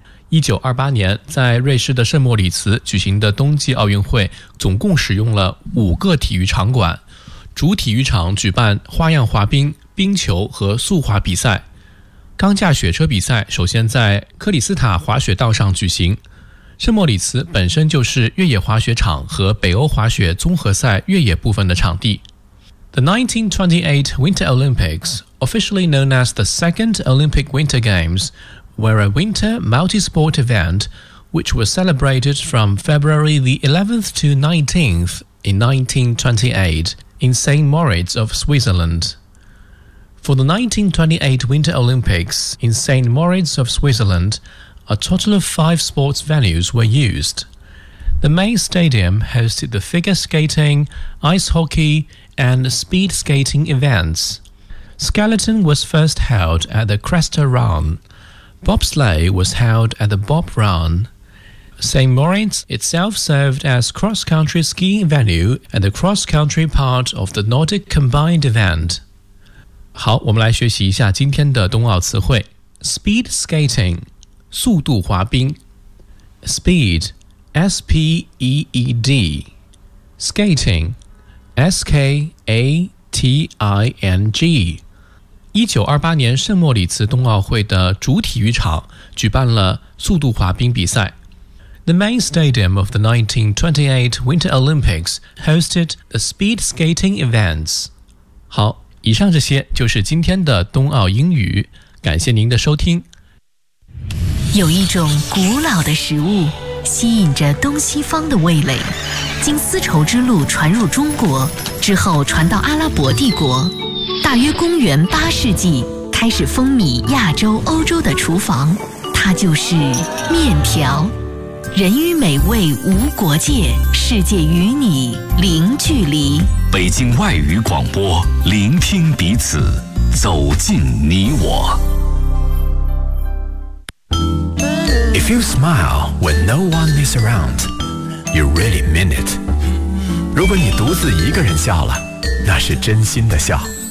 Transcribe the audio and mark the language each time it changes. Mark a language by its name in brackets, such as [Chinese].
[Chinese] 1928年在瑞士的圣莫里茨举行的冬季奥运会总共使用了5个体育场馆，主体育场举办花样滑冰、冰球和速滑比赛。钢架雪车比赛首先在克里斯塔滑雪道上举行，圣莫里茨本身就是越野滑雪场和北欧滑雪综合赛越野部分的场地。 [English] The 1928 Winter Olympics, officially known as the Second Olympic Winter Games, were a winter multi-sport event which was celebrated from February the 11th to 19th in 1928 in St. Moritz of Switzerland. For the 1928 Winter Olympics in St. Moritz of Switzerland, a total of 5 sports venues were used. The main stadium hosted the figure skating, ice hockey, and speed skating events. Skeleton was first held at the Cresta Run. Bobsleigh was held at the Bob Run. St. Moritz itself served as cross-country skiing venue and the cross-country part of the Nordic combined event. [Chinese] 好，我们来学习一下今天的冬奥词汇。 [English] Speed skating, 速度滑冰。Speed, S-P-E-E-D. Skating, S-K-A-T-I-N-G. [Chinese] 1928年圣莫里茨冬奥会的主体育场举办了速度滑冰比赛。 [English] The main stadium of the 1928 Winter Olympics hosted the speed skating events. [Chinese] 好，以上这些就是今天的冬奥英语，感谢您的收听。有一种古老的食物吸引着东西方的味蕾，经丝绸之路传入中国之后传到阿拉伯帝国，大约公元8世纪开始风靡亚洲欧洲的厨房，它就是面条。人与美味无国界，世界与你零距离。北京外语广播，聆听彼此，走进你我。 [English] If you smile when no one is around, you really mean it. [Chinese] 如果你独自一个人笑了，那是真心的笑。